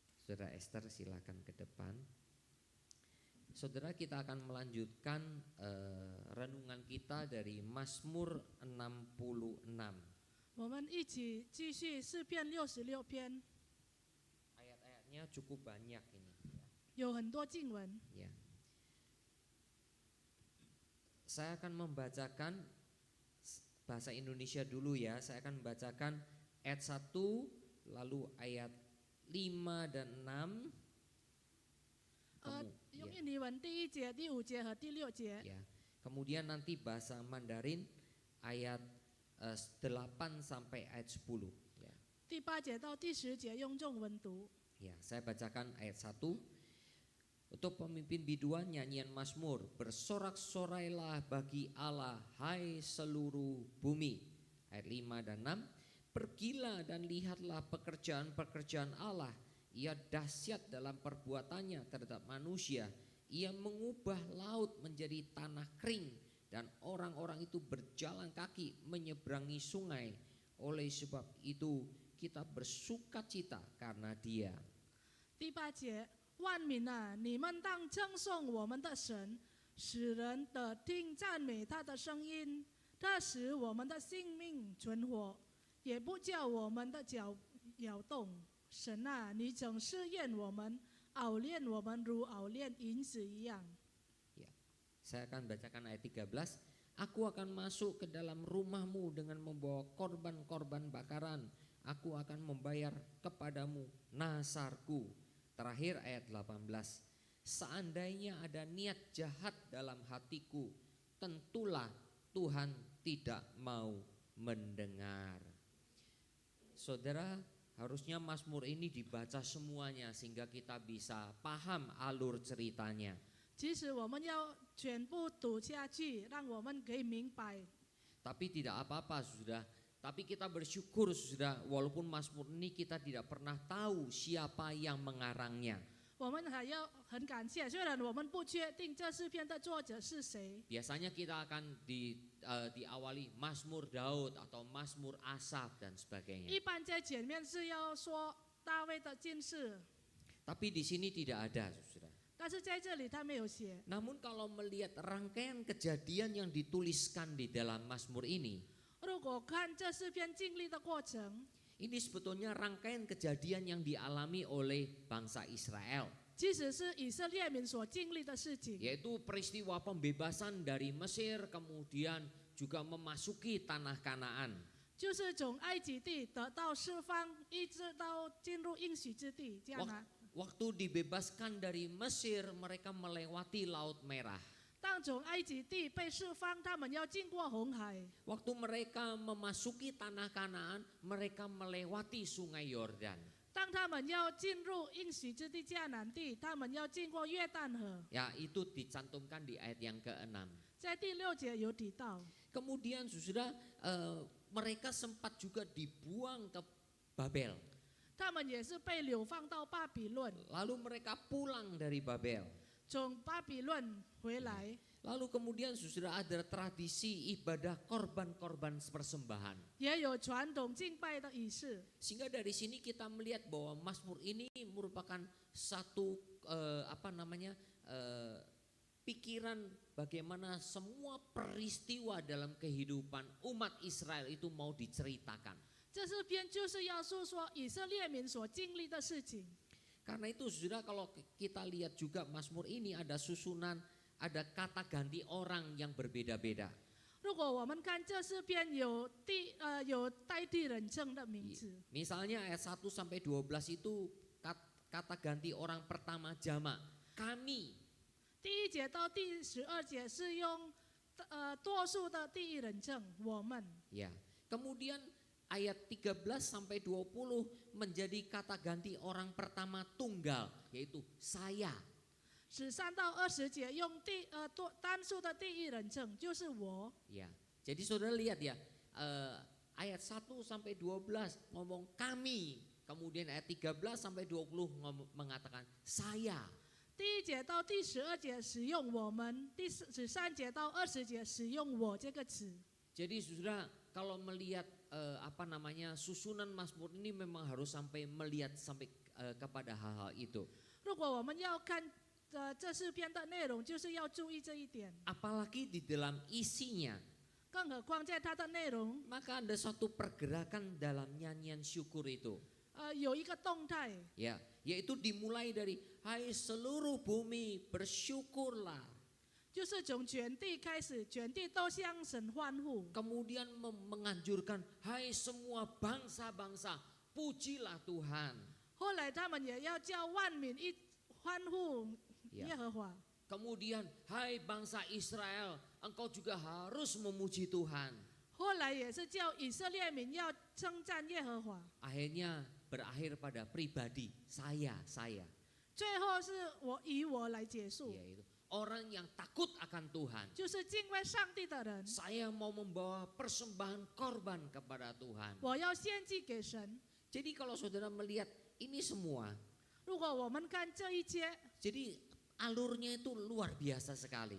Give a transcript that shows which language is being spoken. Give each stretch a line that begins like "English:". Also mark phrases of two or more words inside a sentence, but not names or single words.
Indonesian: Saudara Esther silakan ke depan. Saudara, kita akan melanjutkan renungan kita dari Mazmur 66.
Chinese: 我们一起继续诗篇66篇，
Indonesian: Ayat-ayatnya cukup banyak ini.
Chinese: 有很多经文。
Indonesian: Ya. Saya akan membacakan bahasa Indonesia dulu ya. Saya akan membacakan ayat 1, lalu ayat 5 dan 6.
Chinese: 用印尼文第1节、第5节和第6节。
Indonesian: Ya. Kemudian nanti bahasa Mandarin ayat 8 sampai ayat 10 ya.
Chinese: 第8节到第10节用中文读。
Indonesian: Ya, saya bacakan ayat 1. Untuk pemimpin biduan nyanyian Mazmur, bersorak-sorailah bagi Allah, hai seluruh bumi. Ayat 5 dan 6. Pergilah dan lihatlah pekerjaan-pekerjaan Allah. Ia dahsyat dalam perbuatannya terhadap manusia. Ia mengubah laut menjadi tanah kering dan orang-orang itu berjalan kaki menyeberangi sungai. Oleh sebab itu kita bersukacita karena Dia.
Chinese: 第8节，万民啊，你们当称颂我们的神，使人得听赞美他的声音。他使我们的性命存活，也不叫我们的脚摇动。神啊，你总试验我们，熬炼我们如熬炼银子一样。
Indonesian: Ya, saya akan bacakan ayat 13. Aku akan masuk ke dalam rumahmu dengan membawa korban-korban bakaran. Aku akan membayar kepadamu nasarku. Terakhir ayat 18. Seandainya ada niat jahat dalam hatiku, tentulah Tuhan tidak mau mendengar. Saudara, harusnya Mazmur ini dibaca semuanya sehingga kita bisa paham alur ceritanya.
Chinese: 即使我们要全部读下去，让我们可以明白。
Indonesian: Tapi tidak apa-apa sudah. Tapi kita bersyukur sudah, walaupun Mazmur ini kita tidak pernah tahu siapa yang mengarangnya.
Chinese: 我们还要很感谢，虽然我们不确定这诗篇的作者是谁。
Indonesian: Biasanya kita akan diawali Mazmur Daud atau Mazmur Asaf dan sebagainya.
Chinese: 一般在前面是要说大卫的近事，
Indonesian: Tapi di sini tidak ada, saudara.
Chinese: 但是在这里他没有写。
Indonesian: Namun kalau melihat rangkaian kejadian yang dituliskan di dalam Mazmur ini,
Chinese: 如果看这诗篇经历的过程，
Indonesian: ini sebetulnya rangkaian kejadian yang dialami oleh bangsa Israel,
Chinese: 其实是以色列民所经历的事情，
Indonesian: yaitu peristiwa pembebasan dari Mesir, kemudian juga memasuki tanah Kanaan.
Chinese: 就是从埃及地得到释放，一直到进入应许之地，这样啊。
Indonesian: Waktu dibebaskan dari Mesir, mereka melewati Laut Merah.
Chinese: 当从埃及地被释放，他们要经过红海。
Indonesian: Waktu mereka memasuki tanah Kanaan, mereka melewati Sungai Yordan.
Chinese: 当他们要进入应许之地迦南地，他们要经过约旦河。
Indonesian: Ya, itu dicantumkan di ayat yang ke-6.
Chinese: 在第6节有提到，
Indonesian: Kemudian sudah mereka sempat juga dibuang ke Babel.
Chinese: 他们也是被流放到巴比伦，
Indonesian: Lalu mereka pulang dari Babel.
Chinese: 从巴比伦回来，
Indonesian: Lalu kemudian sudah ada tradisi ibadah korban-korban persembahan.
Chinese: 也有传统敬拜的仪式。
Indonesian: Sehingga dari sini kita melihat bahwa Mazmur ini merupakan satu pikiran bagaimana semua peristiwa dalam kehidupan umat Israel itu mau diceritakan.
Chinese: 这诗篇就是要诉说以色列民所经历的事情。
Indonesian: Karena itu sudah kalau kita lihat juga Mazmur ini ada susunan, ada kata ganti orang yang berbeda-beda.
Chinese: 如果我们看这诗篇有代替人称的名字，
Indonesian: Misalnya ayat 1 sampai 12 itu kata ganti orang pertama jamak, kami.
Chinese: 第1节到第12节是用多数的第一人称我们。
Indonesian: Ya. Kemudian ayat 13 sampai 20 menjadi kata ganti orang pertama tunggal, yaitu saya.
Chinese: 13 到20节用单数的第一人称，就是我。
Indonesian: Ya. Jadi saudara lihat ya, ayat 1 sampai 12 ngomong kami, kemudian ayat 13 sampai 20 mengatakan saya.
Chinese: 第1节到第12节使用我们，第13节到20节使用我这个词。
Indonesian: Jadi saudara kalau melihat susunan Mazmur ini memang harus sampai melihat sampai kepada hal-hal itu.
Chinese: 如果我们要看这诗篇的内容，就是要注意这一点。
Indonesian: Apalagi di dalam isinya,
Chinese: 更何况在它的内容，
Indonesian: maka ada suatu pergerakan dalam nyanyian syukur itu.
Chinese: 有一个动态，
Indonesian: Ya, yaitu dimulai dari hai seluruh bumi bersyukurlah.
Chinese: 就是从全地开始，全地都向神欢呼。
Indonesian: Kemudian menganjurkan hai semua bangsa-bangsa pujilah Tuhan.
Chinese: 后来他们也要叫万民一欢呼
Indonesian: Ya.
Chinese: 耶和华。
Indonesian: Kemudian hai bangsa Israel, engkau juga harus memuji Tuhan.
Chinese: 后来也是叫以色列民要称赞耶和华。
Indonesian: Akhirnya berakhir pada pribadi saya.
Chinese: 最后是以我来结束，
Indonesian: Yaitu orang yang takut akan Tuhan.
Chinese: 就是敬畏上帝的人，
Indonesian: Saya mau membawa persembahan korban kepada Tuhan.
Chinese: 我要献祭给神。
Indonesian: Jadi kalau saudara melihat ini semua,
Chinese: 如果我们看这一切，
Indonesian: jadi alurnya itu luar biasa sekali.